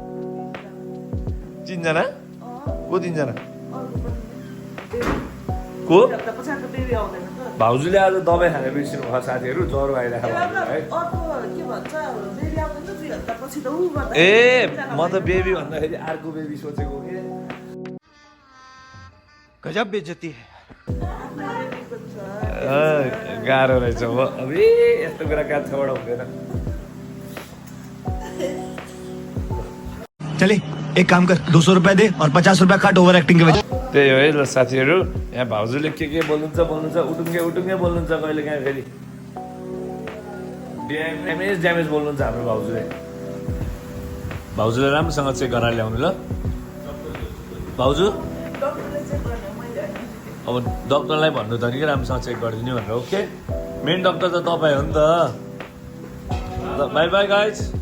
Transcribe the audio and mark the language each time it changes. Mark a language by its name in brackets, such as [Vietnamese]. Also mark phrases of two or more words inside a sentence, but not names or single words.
[Nepali] तिनजना को तिनजना को भाउजूले आज दबाई खाने बिर्सिनु भयो साथीहरू ज्वरो आइरहेको है ए म त बेबी भन्दाखेरि अर्को बेबी सोचेको के गजब बेइज्जती गाह्रो रहेछ हो अब यस्तो कुरा कान्छाबाट हुँदैन [Hindi] चले एक काम कर 200 रुपया दे और 50 रुपया काट [English] over acting [Hindi] के वजह [Nepali] त्यही हो है ल साथीहरू यहाँ भाउजूले के बोल्नुहुन्छ उटुङ्गे बोल्नुहुन्छ कहिले काहीँ फेरि ड्यामेज बोल्नुहुन्छ हाम्रो भाउजूले राम्रोसँग चेक गराएर ल्याउनु ल भाउजू अब डक्टरलाई भन्नु त नि कि राम्रोसँग चेक गरिदिनु भनेर ओके मेन डक्टर त तपाईँ हो नि त [English] bye bye guys